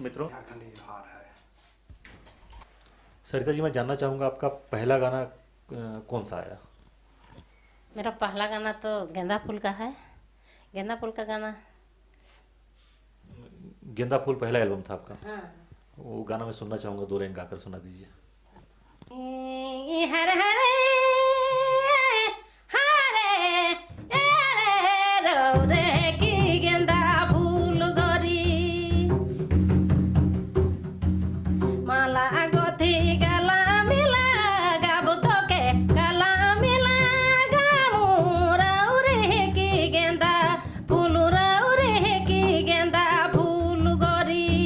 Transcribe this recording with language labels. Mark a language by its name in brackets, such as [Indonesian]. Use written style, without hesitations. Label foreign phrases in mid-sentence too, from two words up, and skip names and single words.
[Hindi] मित्रों, सरिता जी, मैं जानना चाहूँगा आपका पहला गाना कौन सा आया? मेरा पहला गाना तो गेंदा फूल का है, गेंदा फूल का गाना। गेंदा फूल पहला एल्बम था आपका? हाँ। वो गाना मैं सुनना चाहूँगा, 2 लाइन गाकर सुना दीजिए। [Sadri] हरे हरे हरे हरे रे की गेंदा फूल गोरी, माला गोथी गला मिला गाबो तो के गला मिला गामू रे की गेंदा फूल रे की गेंदा फूल गोरी,